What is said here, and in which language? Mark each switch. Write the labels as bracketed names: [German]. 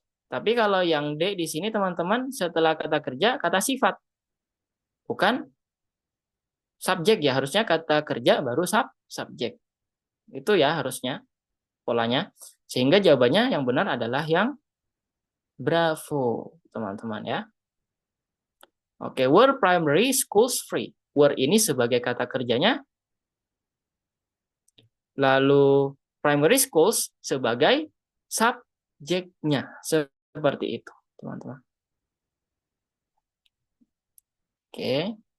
[Indonesian] Tapi kalau yang D di sini teman-teman setelah kata kerja, kata sifat. Bukan subjek ya, harusnya kata kerja baru subjek. Itu ya harusnya polanya. Sehingga jawabannya yang benar adalah yang bravo, teman-teman ya. [English] Oke, were primary schools free? [Indonesian] Were ini sebagai kata kerjanya. Lalu primary schools sebagai subjeknya. Seperti itu, teman-teman. Oke.